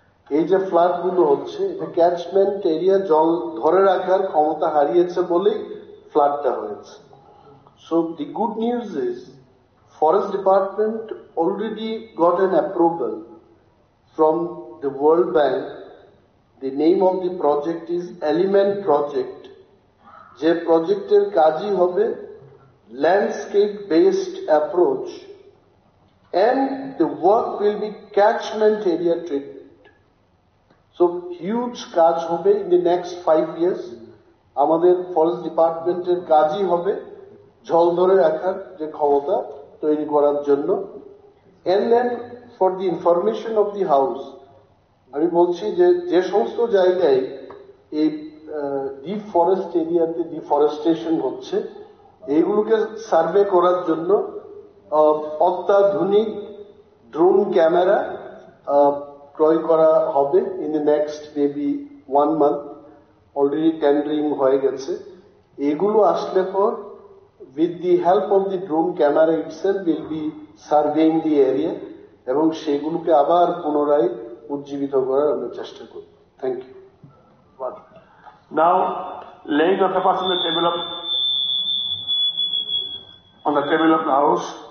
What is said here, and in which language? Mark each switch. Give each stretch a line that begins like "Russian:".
Bangla: এই যে ফ্লাড গুলো হচ্ছে, এটা ক্যাচমেন্ট এরিয়া জল ধরে রাখার ক্ষমতা হারিয়েছে বলেই ফ্লাডটা হয়েছে।
English: So the good news is Forest Department already got an approval from the World Bank. The name of the project is Element Project.
Bangla: যে প্রজেক্টের কাজই হবে
English: landscape based approach, and the work will be catchment area treatment. So huge
Bangla: কাজ হবে
English: in the next 5 years.
Bangla: আমাদের forest ডিপার্টমেন্টের কাজই হবে জল ধরে রাখার যে ক্ষমতা তৈরি করার জন্য।
English: and then for the information of the house,
Bangla: আমি বলছি যে সমস্ত জায়গায় এই ডিফরেস্ট এরিয়াতে ডিফরেস্টেশন হচ্ছে, এইগুলোকে সার্ভে করার জন্য অত্যাধুনিক ড্রোন ক্যামেরা ক্রয় করা হবে
English: In the next maybe 1 month।
Bangla: Already tendering হয়ে গেছে। এগুলো আসলে পর
English: with the help of the drone camera itself will be surveying the area
Bangla: এবং সেগুলোকে আবার পুনরায় উজ্জীবিত করার আমরা চেষ্টা করব।
English: Thank you. Now, laying of the papers on the table of the house.